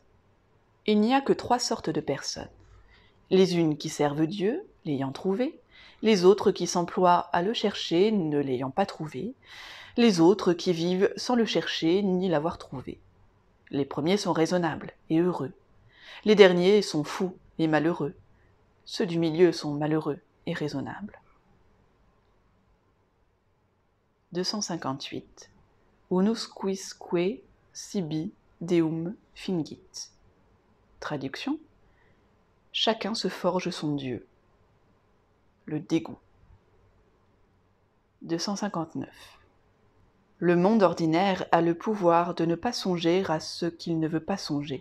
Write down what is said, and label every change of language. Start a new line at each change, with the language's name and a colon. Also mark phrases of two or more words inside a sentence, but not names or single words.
French: Il n'y a que 3 sortes de personnes. Les unes qui servent Dieu, l'ayant trouvé, les autres qui s'emploient à le chercher, ne l'ayant pas trouvé, les autres qui vivent sans le chercher ni l'avoir trouvé. Les premiers sont raisonnables et heureux. Les derniers sont fous et malheureux. Ceux du milieu sont malheureux et raisonnables. 258.
Latin: Unus quisque sibi deum fingit.
French: Traduction. Chacun se forge son Dieu. Le dégoût. 259. Le monde ordinaire a le pouvoir de ne pas songer à ce qu'il ne veut pas songer.